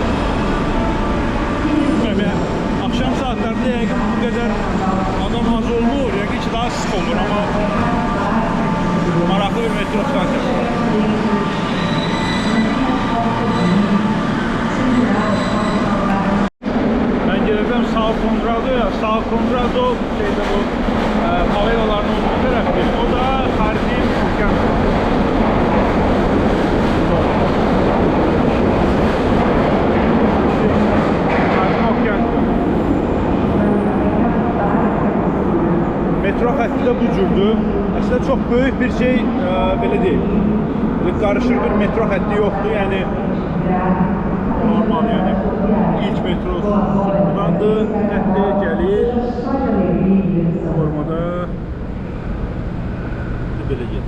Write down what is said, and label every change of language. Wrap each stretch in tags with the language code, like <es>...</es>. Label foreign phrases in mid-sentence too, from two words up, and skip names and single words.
<az>Bilmirəm, yəni axşam saatlərində yəqin bu qədər adam az olmur, yəqin ki daha sıx olur, amma maraqlı bir metro stansiyası var.</az> <tr>Ben geleceğim São Condrado'ya. São Condrado şeyde bu favelaların olduğu tarafta. O da Jardim Okeanika. Jardim Okeanika.</tr> <az>Metro xətti də bu cürdür. Aslında çox böyük bir şey belə deyil. Qarışıq bir metro xətti yoxdur. Yəni normal yani ilk metro buradandır, xətti gəlir formada belə gedir.</az>